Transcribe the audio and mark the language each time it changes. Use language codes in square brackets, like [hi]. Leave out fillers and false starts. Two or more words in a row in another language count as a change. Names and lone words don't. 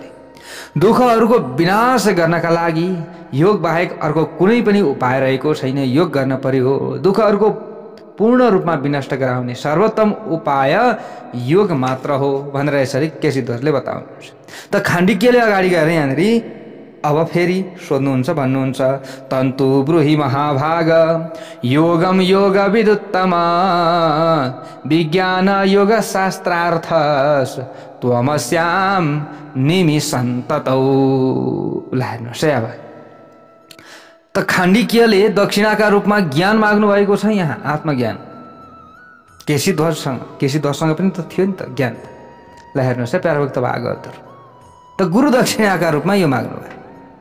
[ne] दुःखहरूको विनाश गर्नका लागि योग बाहेक अर्को कुनै पनि उपाय रहेको छैन। योग गर्न पर्यो। दुःखहरूको पूर्ण रूपमा विनष्ट गराउने सर्वोत्तम उपाय योग मात्र हो भनेर यसरी केसीध्वजले बताउनुहुन्छ। त खाण्डिक्यले अगाडि गएर यहाँनिर अब फेरि सोध्नुहुन्छ, भन्नुहुन्छ, [sa] तन्तु ब्रूहि महाभाग योगम योग विदुत्तम विज्ञान योग शास्त्रार्थ त्वमस्याम निमिषन्ततौ। [ne] ल हेर्नुहोस् है, अब त खाण्डिक्यले दक्षिणाका रूपमा ज्ञान माग्नु भएको छ यहाँ, आत्मज्ञान। केसीध्वजसँग पनि त थियो नि त ज्ञान। ल हेर्नुहोस् है प्यारभक्त भागवतहरु, त गुरु दक्षिणाका रूपमा यो माग्नु भयो।